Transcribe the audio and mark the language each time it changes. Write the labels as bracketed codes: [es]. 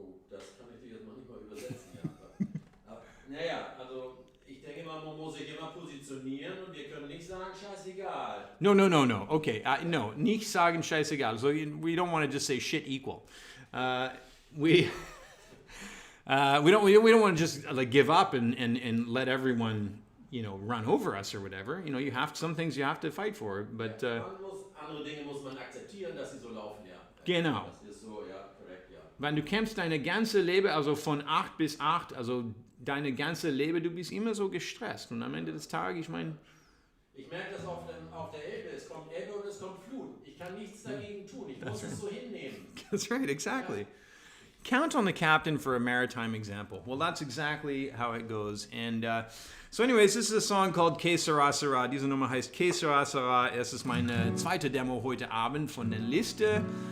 [de] Das kann ich dir jetzt noch nicht mal übersetzen. Ja. Naja, also ich denke mal, man muss sich immer positionieren und wir können nicht sagen, scheißegal. [en] No. [de] Okay, no, nicht sagen scheißegal. [en] So we don't want to just say shit equal. We don't want to just like give up and let everyone, you know, run over us or whatever. You know, some things you have to fight for, but [de] andere Dinge muss man akzeptieren, dass sie so laufen, ja. Genau. Das ist so, ja, korrekt, ja. Wenn du kämpfst deine ganze Leben, also von 8 bis 8, also deine ganze Leben, du bist immer so gestresst und am Ende des Tages, ich meine... Ich merke das auf der Elbe, es kommt Elbe und es kommt Flut. Ich kann nichts dagegen tun, ich muss es so hinnehmen. [en] That's right, exactly. [de] Ja. [en] Count on the captain for a maritime example. Well, that's exactly how it goes. And so anyways, this is a song called Que Sera Sera. [de] Diese Nummer heißt Que Sera Sera. Es ist meine zweite Demo heute Abend von der Liste.